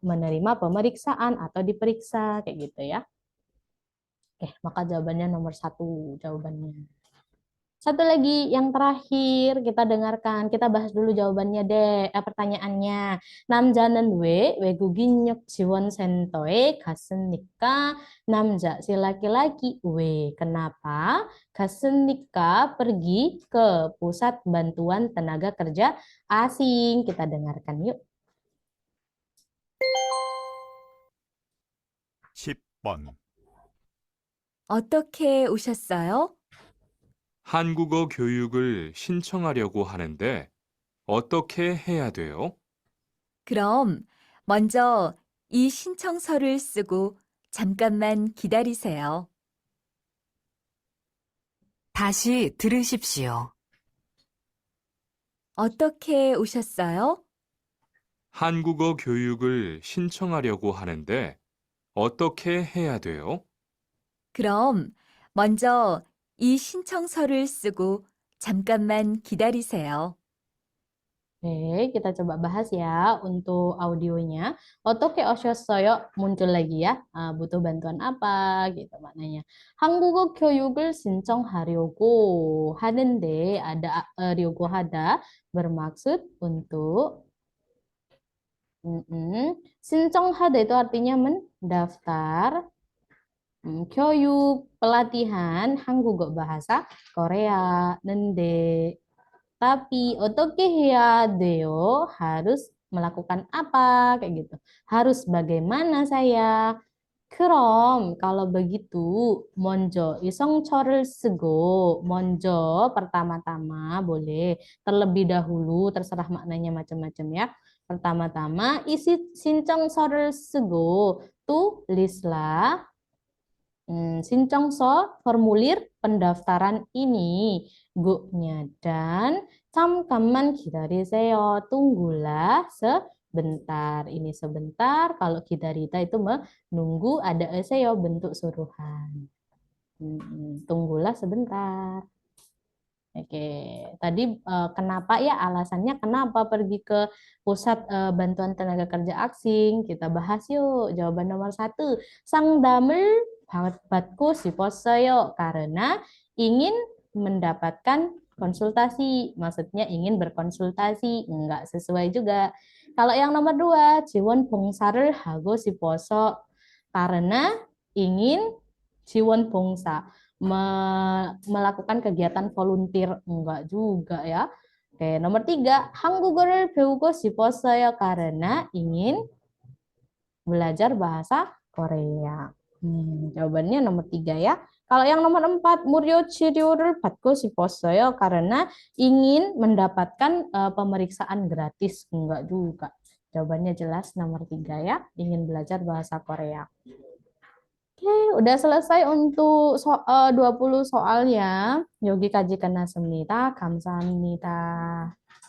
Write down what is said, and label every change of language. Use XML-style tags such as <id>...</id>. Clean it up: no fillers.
<id>Menerima pemeriksaan atau diperiksa kayak gitu ya. Oke, maka jawabannya nomor 1 jawabannya. Satu lagi yang terakhir kita dengarkan, kita bahas dulu jawabannya deh, pertanyaannya.</id> <ko>남자는 왜 외국인역 지원센터에 갔습니까?</ko> <id>남자, si laki-laki,</id> <ko>왜,</ko> <id>kenapa?</id> <ko>갔습니까?</ko> <id>Pergi ke pusat bantuan tenaga kerja asing. Kita dengarkan yuk.</id> <ko>10번. 어떻게 오셨어요? 한국어 교육을 신청하려고 하는데 어떻게 해야 돼요? 그럼 먼저 이 신청서를 쓰고 잠깐만 기다리세요. 다시 들으십시오. 어떻게 오셨어요? 한국어 교육을 신청하려고 하는데 어떻게 해야 돼요? 그럼 먼저 이 신청서를 쓰고 잠깐만 기다리세요.</ko> <id>Oke, kita coba bahas ya untuk audionya.</id> <ko>어떻게 오셨어요?</ko> <id>muncul lagi ya. Butuh bantuan apa gitu maknanya.</id> <ko>한국어 교육을 신청하려고 하는데 ada 려고 하다</ko> <id>bermaksud untuk</id> <ko>신청하다</ko> <id>itu artinya mendaftar. 교육 pelatihan 한국어 bahasa Korea.</id> <ko>근데</ko> <id>tapi</id> <ko>어떻게 해야 돼요?</ko> <id>Harus melakukan apa? Kayak gitu. Harus bagaimana saya?</id> <ko>그럼</ko> <id>kalau begitu</id> <ko>먼저 이 성처를 쓰고</ko> <id>먼저 pertama-tama boleh terlebih dahulu terserah maknanya macam-macam ya. Pertama-tama isi</id> <ko>신청서를 쓰고</ko> <id>tulislah 신청서 formulir pendaftaran ini go-nya dan</id> <ko>잠깐만 기다리세요.</ko> <id>Tunggulah sebentar. Ini sebentar. Kalau 기다리다 itu menunggu ada eseyo bentuk suruhan. Tunggulah sebentar. Oke, tadi kenapa ya alasannya kenapa pergi ke pusat bantuan tenaga kerja asing? Kita bahas yuk. Jawaban nomor 1.</id> <ko>상담을 받고 싶었어요.</ko> <id>Karena ingin mendapatkan konsultasi. Maksudnya ingin berkonsultasi. Enggak sesuai juga. Kalau yang nomor 2,</id> <ko>지원 봉사를 하고 싶어서.</ko> <id>Karena ingin 지원 봉사. Melakukan kegiatan volunteer. Enggak juga ya. Oke, nomor 3,</id> <ko>한국어를 배우고 싶었어요.</ko> <id>Karena ingin belajar bahasa Korea. Jawabannya nomor 3 ya. Kalau yang nomor 4,</id> <ko>무료 치료를 받고 싶었어요.</ko> <id>Karena ingin mendapatkan pemeriksaan gratis. Enggak juga. Jawabannya jelas nomor 3 ya. Ingin belajar bahasa Korea. Oke, udah selesai untuk 20 soalnya.</id> <ko>여기까지 끝났습니다. 감사합니다.</ko>